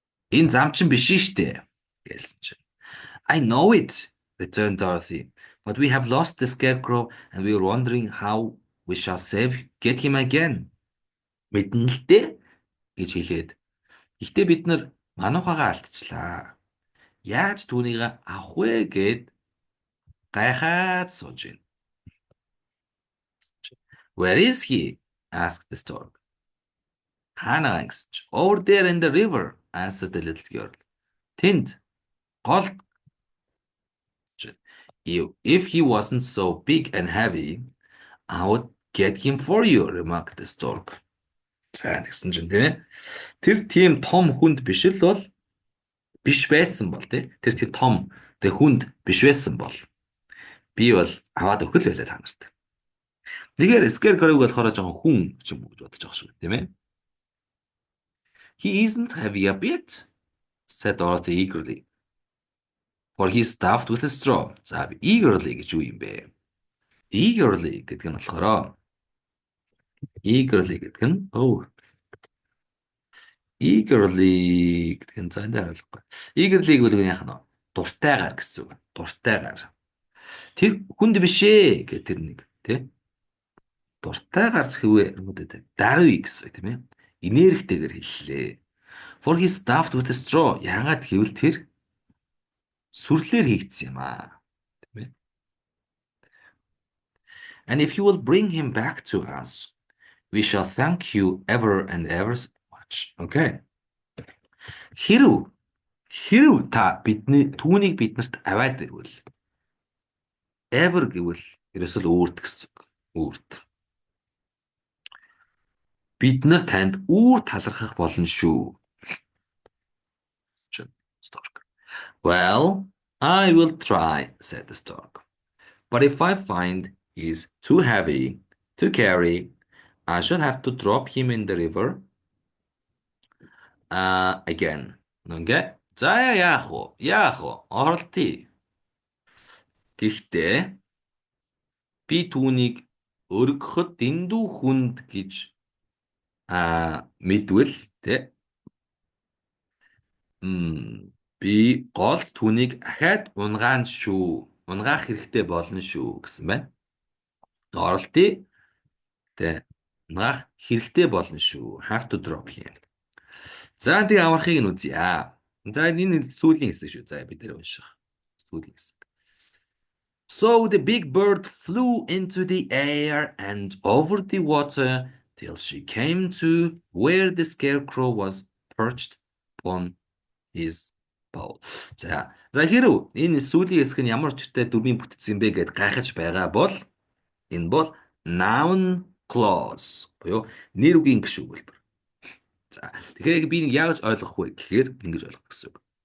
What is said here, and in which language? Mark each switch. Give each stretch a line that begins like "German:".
Mongolian: Энэ зам чин биш штэ гэлсэн чинь.
English: I know it, returned Dorothy. But we have lost the scarecrow and we are wondering how we shall get him again.
Mongolian: Мэдэн л дээ гэж хэлээд. Гэхдээ бид нар манухагаа алдчихлаа. Яаж түүнийг авах вэ гэд гайхаад сууж байна.
English: Where is he? Asked the stork.
Mongolian: Хаана гэсэн чи.
English: Over there in the river, answered the little girl.
Mongolian: Тэнд гол
English: If he wasn't so big and heavy, I would get him for you, remarked the stork.
Mongolian: За гэсэн чинь тийм ээ. Тэр тийм том хүнд биш байсан бол тий. Тэр тийм том хүнд биш байсан бол би бол аваад өгөх л байлаа та нарт. Тэгэхээр Scarecrow болохоор жоохон хүн ч юм уу гэж бодож байгаа шүү тийм ээ.
English: He isn't heavy a bit, said Dorothy eagerly. For he's stuffed with a straw.
Mongolian: За eagerly гэж юу юм бэ? Eagerly гэдэг нь болохоор eagerly гэдэг нь eagerly гэдэг нь заандаа ойлгохгүй. Eagerly гэдэг нь яах нь дуртайгаар гэсэн үг. Дуртайгаар. Тэр хүнд биш ээ гэх тэр нэг тий. Дуртайгаар хэвээ даруй гэсэн тийм ээ. Энергитэйгээр хэллээ.
English: For he stuffed with a straw.
Mongolian: Яагаад гэвэл тэр сүрлээр хийгдсэн юм аа. Тийм ээ.
English: And if you will bring him back to us, we shall thank you ever and ever so much. Okay.
Mongolian: Хэрв та түүнийг биднэрт аваад ирвэл ever гэвэл ерөөсөө үүрт гэсэн үг. Үүрт. Бид нар танд үүр талархах болно шүү.
English: Stork. Well, I will try, said the stork. But if I find he's too heavy to carry, I shall have to drop him in the river again. Okay?
Mongolian: За яах вэ? Оролтыг. Гэхдээ би түүнийг өргөхөд дэндүү хүнд гэж мэдвэл тэ би гол түүнийг ахаад унгаах хэрэгтэй болно шүү гэсэн байна. Оролтыг тэ унгаах хэрэгтэй болно шүү.
English: Have to drop him.
Mongolian: За тэг аврахыг нь үзье. За энэ сүүлийн хэсэг шүү. За бид нэр унших. Сүүлийн хэсэг.
English: So the big bird flew into the air and over the water till she came to where the scarecrow was perched upon his bowl.
Mongolian: За хэрв энэ сүүлийн хэсэг нь ямар учиртай дүрмийн бүтцсэн бэ гэд гайхаж байгаа бол энэ бол noun clause буюу нэр үгийн гишүүн. За тэгэхээр би нэг яаж ойлгох вэ гэхээр ингэж ойлгох гэсэн үг.